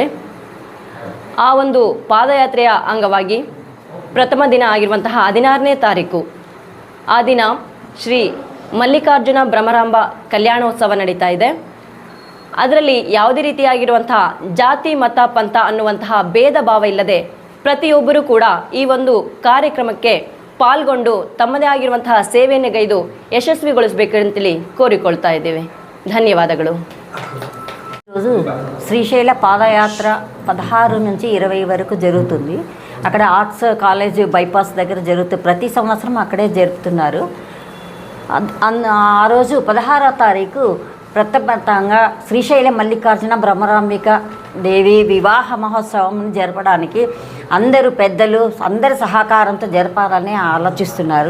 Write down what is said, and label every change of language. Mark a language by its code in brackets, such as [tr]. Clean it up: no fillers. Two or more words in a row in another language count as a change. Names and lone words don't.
[kn] ಆ ಒಂದು ಪಾದಯಾತ್ರೆಯ ಅಂಗವಾಗಿ ಪ್ರಥಮ ದಿನ ಆಗಿರುವಂತಹ 16ನೇ ತಾರೀಕು ಆ ದಿನ ಶ್ರೀ ಮಲ್ಲಿಕಾರ್ಜುನ ಭ್ರಮರಾಂಬ ಕಲ್ಯಾಣೋತ್ಸವ ನಡೀತಾ ಇದೆ. ಅದರಲ್ಲಿ ಯಾವುದೇ ರೀತಿಯಾಗಿರುವಂತಹ ಜಾತಿ ಮತ ಪಂಥ ಅನ್ನುವಂತಹ ಭೇದ ಭಾವ ಇಲ್ಲದೆ ಪ್ರತಿಯೊಬ್ಬರೂ ಕೂಡ ಈ ಒಂದು ಕಾರ್ಯಕ್ರಮಕ್ಕೆ ಪಾಲ್ಗೊಂಡು ತಮ್ಮದೇ ಆಗಿರುವಂತಹ ಸೇವೆಯನ್ನು ಗೈದು ಯಶಸ್ವಿಗೊಳಿಸಬೇಕಂತೇಳಿ కోరికొಳ್ತಾ ಇದ್ದೇವೆ. ధన్యవాದಗಳು. [te] ఈరోజు శ్రీశైల పాదయాత్ర 16 నుంచి 20 వరకు జరుగుతుంది. అక్కడ ఆర్ట్స్ కాలేజ్ బైపాస్ దగ్గర జరుగుతుంది. ప్రతి సంవత్సరం అక్కడే జరుపుతున్నారు. ఆ రోజు 16వ తారీఖు ప్రథమంగా శ్రీశైల మల్లికార్జున బ్రహ్మరాంబిక దేవి వివాహ మహోత్సవం జరపడానికి అందరూ పెద్దలు అందరి సహకారంతో జరపాలని ఆలోచిస్తున్నారు.